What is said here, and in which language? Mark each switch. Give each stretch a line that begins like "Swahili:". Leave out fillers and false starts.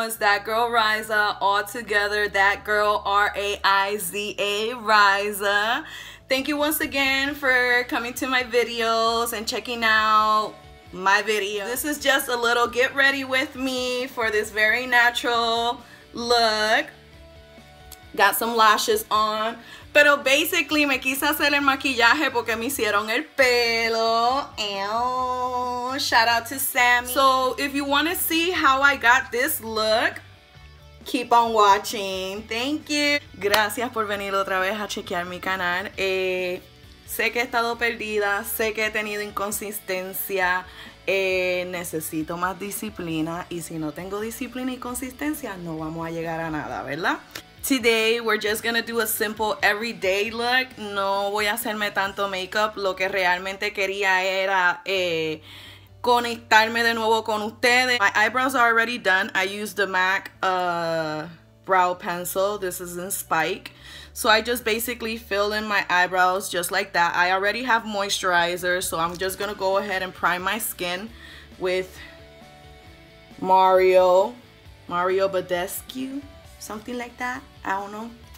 English: It's that girl Riza, all together, that girl R-A-I-Z-A, Riza. Thank you once again for coming to my videos and checking out my video. This is just a little get ready with me for this very natural look. Got some lashes on,
Spanish: pero basically me quise hacer el maquillaje porque me hicieron el pelo.
English: Ew. Shout out to Sammy. So if you want to see how I got this look, keep on watching. Thank you.
Spanish: Gracias por venir otra vez a chequear mi canal. Sé que he estado perdida, sé que he tenido inconsistencia. Necesito más disciplina, y si no tengo disciplina y consistencia no vamos a llegar a nada, ¿verdad?
English: Today we're just gonna do a simple everyday look.
Spanish: No voy a hacerme tanto makeup. Lo que realmente quería era conectarme de nuevo con ustedes.
English: My eyebrows are already done. I used the MAC brow pencil. This is in Spike. So I just basically fill in my eyebrows just like that. I already have moisturizer, so I'm just gonna go ahead and prime my skin with Mario Badescu, something like that. I don't know.